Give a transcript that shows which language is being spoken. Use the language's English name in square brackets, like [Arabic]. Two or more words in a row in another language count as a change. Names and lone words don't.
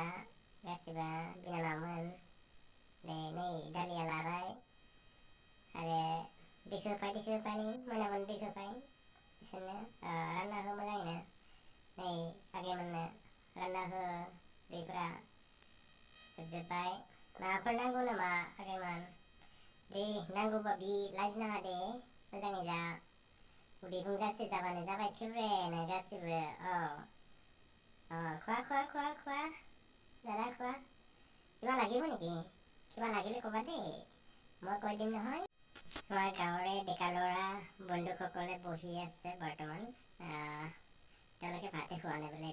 [Bodo] गासिबो बिनानावमोन दे नै दालिया लाबाय आरो दैखौ होफाय नै मोनामोन दैखौ होफाय बिसोरनो रानना हो मोजाङैनो नै आगैमोननो रानना हो दैफ्रा जोबजोब्बाय माबाफोर नांगौ नामा आगैमोन दे नांगौबा बि लाजिनाङा दे मोजाङै जा उदै बुंजासे जाबानो जाबाय थिब्रेनो गासिबो [Assamese] খোৱা দাদা খোৱা কিবা লাগিব নেকি কিবা লাগিলে ক'বা দেই মই কৈ দিম নহয় আমাৰ গাঁৱৰে ডেকা ল'ৰা বন্ধুসকলে বহি আছে বৰ্তমান তেওঁলোকে ভাতে খোৱা নাই বোলে